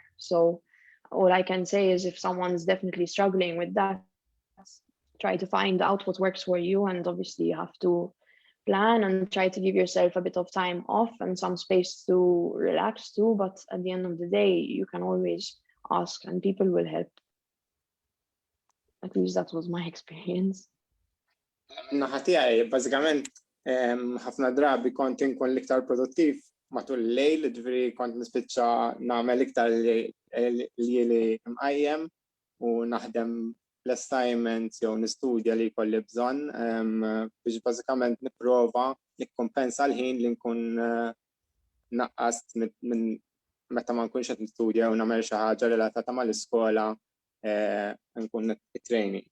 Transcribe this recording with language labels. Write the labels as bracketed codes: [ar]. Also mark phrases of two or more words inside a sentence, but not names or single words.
[en] So all I can say is if someone's definitely struggling with that, try to find out what works for you, and obviously you have to plan and try to give yourself a bit of time off and some space to relax too. But at the end of the day, you can always ask and people will help. At least that was my experience. [mt] Naħa tiegħi bażikament ħafna drabi kont inkun l-iktar produttiv matul il-lejl, ġifieri kont nispiċċa nagħmel iktar li mqajjem u naħdem l-assignments jew nistudja li jkolli bżonn biex bażikament nipprova nikkompensa l-ħin li nkun naqqast minn meta ma nkunx qed nistudja u nagħmel xi ħaġa relatata mal-iskola nkun it-training.